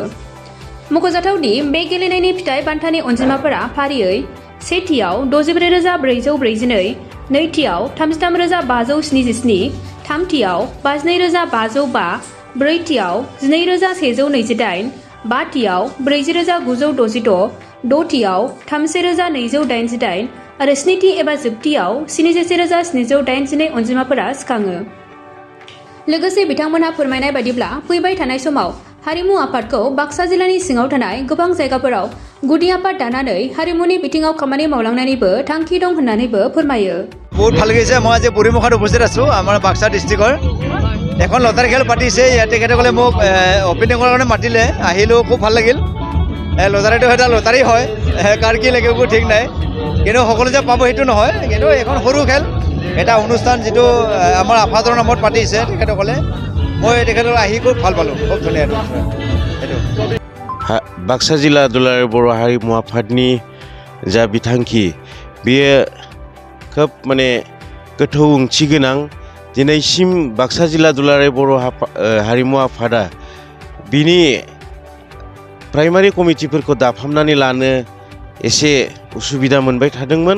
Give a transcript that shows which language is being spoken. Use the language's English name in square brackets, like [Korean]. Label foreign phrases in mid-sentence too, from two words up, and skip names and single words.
[Bodo] मख'जाथावदि बे गेलेनायनि फिथाइ बान्थानि अनजिमाफोरा फारियै सेथियाव 64,442, नैथियाव 33,577, थामथियाव 52,505, ब्रैथियाव 12,128, बाथियाव 40,966, द'थियाव 30,288 आरो स्निथि एबा जोबथियाव 71,782 अनजिमाफोरा सिखाङो। लोगोसे बिथांमोनहा फोरमायनाय बायदिब्ला फैबाय थानाय समाव हारिमु आफादखौ बाक्सा जिल्लानि सिङाव थानाय गोबां जायगाफोराव गुदि आफाद दानानै हारिमुनि बिथिङाव खामानि मावलांनायनिबो थांखि दं होननानैबो फोरमायो। [Assamese] बहुत ভাল লাগিছে। মই আজি বুঢ়ীমুখাত উপস্থিত আছোঁ, আমাৰ বাক্সা ডিষ্ট্ৰিক্টৰ। এখন লটাৰী খেল পাতিছে, ইয়াত তেখেতসকলে মোক অপেনিঙৰ কাৰণে মাতিলে, আহিলোঁ, খুব ভাল লাগিল। লটাৰীটো এটা লটাৰী হয়, কাৰ কি লাগে একো ঠিক নাই, কিন্তু সকলো যে পাব সেইটো নহয়, কিন্তু এখন সৰু খেল, এটা অনুষ্ঠান যিটো আমাৰ আফাদৰ নামত পাতিছে তেখেতসকলে। মই তেখেতসকলে আহি খুব ভাল পালোঁ, খুব ধুনীয়া সেইটো। [Bodo] बाक्सा जिल्ला दुलाराय बर' हारिमु आफादनि जा बिथांखि बेयो खोब गोथौ ओंथि गोनां। दिनैसिम बाक्सा जिल्ला दुलाराय बर' हारिमु आफादा बिनि प्राइमारि कमिटिफोरखौ दाफामनानै लानो एसे उसुबिदा मोनबाय थादोंमोन।